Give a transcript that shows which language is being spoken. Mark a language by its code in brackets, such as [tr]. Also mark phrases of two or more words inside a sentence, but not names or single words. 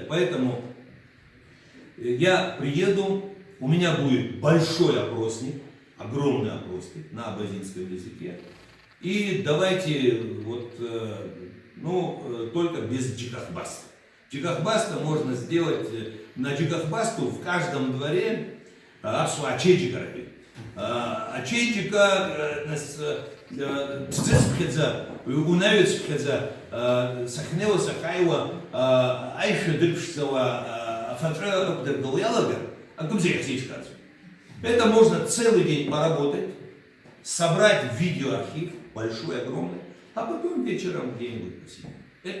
[ru] Поэтому я приеду, у меня будет большой опросник, огромный опросник на абазинском языке. И давайте вот, ну, только без джикахбаста. Джикахбаста можно сделать, на джикахбасту в каждом дворе [abq] апсу ачейджикарапи. Ачейджика цицепхедза, унавецпхедза, сахнева сахайва, айша дырпшцева, фатра дыргалуялага, а кумзея сейчкадзу. [ru] Это можно целый день поработать, собрать видеоархив, большой, огромный, а потом вечером где-нибудь посидеть. Это